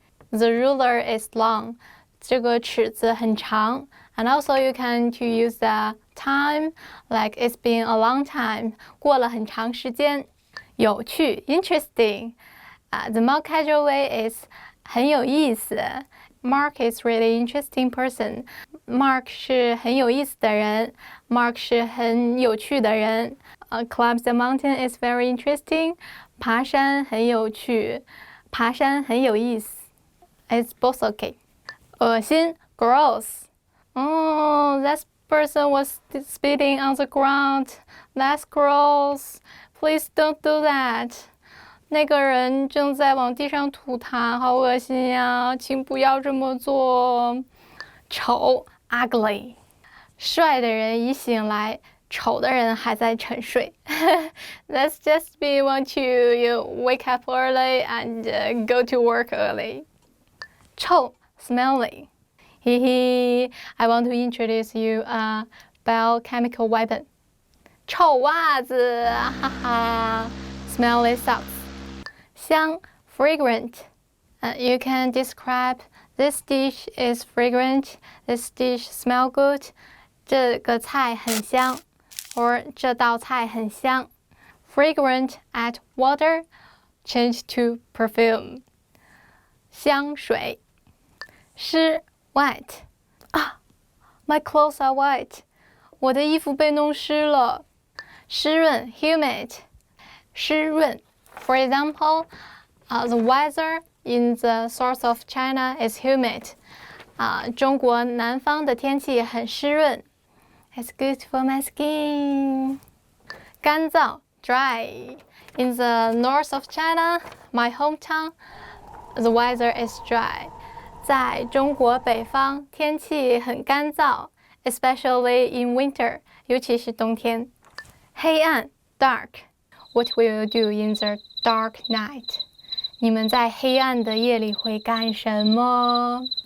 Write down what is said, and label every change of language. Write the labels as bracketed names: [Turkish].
[English] The ruler is long. [Chinese] 这个尺子很长。 [English] And also you can to use the time like it's been a long time. [Chinese] 过了很长时间。 [English] 有趣 interesting. The more casual way is 很有意思。 Mark is really interesting person. [Chinese] Mark 是很有意思的人。Mark 是很有趣的人。 [English] Climb the mountain is very interesting. [Chinese] 爬山很有趣。爬山很有意思。 [English] It's both okay. [Chinese] 恶心 gross. [English] That person was spitting on the ground. That's gross. Please don't do that. [Chinese] 那个人正在往地上吐痰，好恶心呀！请不要这么做。丑 ugly， 帅的人已醒来，丑的人还在沉睡。 [English] Let's just be want to you wake up early and go to work early. 臭 smelly. I want to introduce you a biochemical weapon. [Chinese] 臭袜子，哈哈。 [English] Smelly socks. [Chinese] 香 fragrant. [English] You can describe this dish is fragrant. This dish smell good. [Chinese] 这个菜很香 or 这道菜很香。 [English] Fragrant add water. Change to perfume. [Chinese] 香水湿 wet. [English] My clothes are wet. [Chinese] 我的衣服被弄湿了。湿润 humid. [English] 湿润 For example, the weather in the south of China is humid. [Chinese] 中国南方的天气很湿润。 [English] It's good for my skin. 干燥 dry. In the north of China, my hometown, the weather is dry. [Chinese] 在中国北方，天气很干燥 ， [English] especially in winter， [Chinese] 尤其是冬天。黑暗 dark. [English] What will you do in the dark night? [Chinese] 你们在黑暗的夜里会干什么？